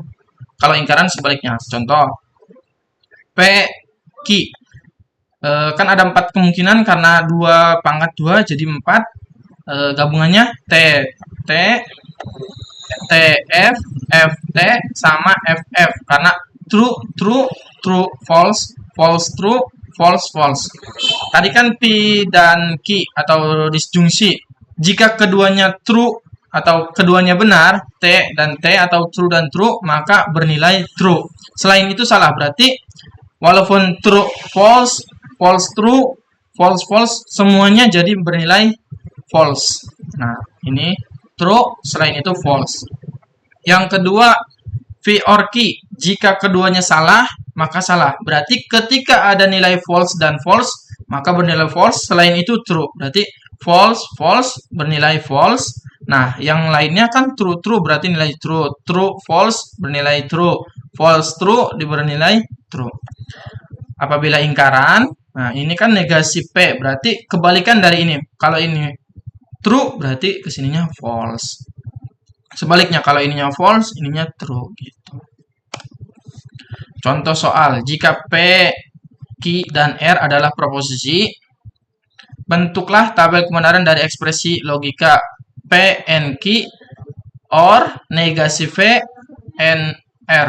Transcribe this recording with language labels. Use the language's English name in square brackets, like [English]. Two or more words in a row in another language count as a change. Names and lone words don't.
[Indonesian] Kalau ingkaran sebaliknya. Contoh, P, Q. Kan ada 4 kemungkinan karena 2 pangkat 2 jadi 4. Gabungannya T, F, T sama FF. Karena [English] true, false, true, false. [Indonesian] Tadi kan P dan Q atau disjungsi. Jika keduanya true atau keduanya benar, T dan T atau true dan true, maka bernilai true. Selain itu salah, berarti walaupun [English] true, false, true, false, [Indonesian] semuanya jadi bernilai false. Nah, ini true, selain itu false. Yang kedua, V or key. Jika keduanya salah, maka salah. Berarti ketika ada nilai false dan false, maka bernilai false. Selain itu true. Berarti [English] false, false, [Indonesian] bernilai false. Nah, yang lainnya kan [English] true, true [Indonesian] berarti nilai true. [English] True, false, [Indonesian] bernilai true. [English] False, true, [Indonesian] bernilai true. Apabila ingkaran, nah ini kan negasi P, berarti kebalikan dari ini. Kalau ini true, berarti kesininya false. Sebaliknya, kalau ininya false, ininya true, gitu. Contoh soal, jika P, Q, dan R adalah proposisi, bentuklah tabel kebenaran dari ekspresi logika P, N, Q, or negasi V, N, R.